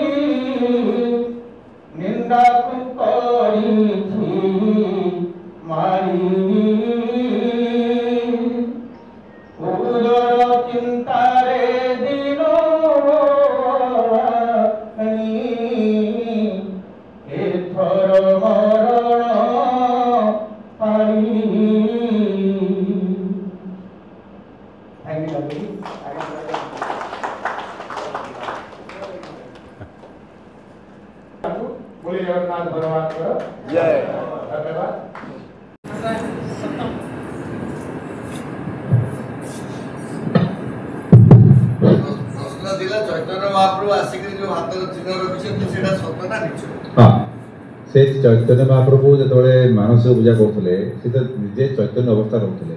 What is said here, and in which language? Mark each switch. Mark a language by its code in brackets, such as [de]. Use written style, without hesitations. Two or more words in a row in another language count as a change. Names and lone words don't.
[or] ନିନ୍ଦା କରିଛି ମାରି ଉଦର ଚିନ୍ତାରେ ଦିନ ଏଥର ମରଣ ପାଇ [hi] बोले जगन्नाथ भगवान का जय धन्यवाद। [or] ପ୍ରଶ୍ନ ଥିଲା ଚୈତନ୍ୟ ମହାପ୍ରଭୁ ଆସିକିରି ଯୋଉ ହାତର ଚିହ୍ନ ରଖିଛନ୍ତି ସେଇଟା ସତ ନା ମିଛ? ହଁ ସେ ଚୈତନ୍ୟ ମହାପ୍ରଭୁ ଯେତେବେଳେ ମାନସିକ ପୂଜା କରୁଥିଲେ ସେ ତ ନିଜେ ଚୈତନ୍ୟ ଅବସ୍ଥା ରହୁଥିଲେ।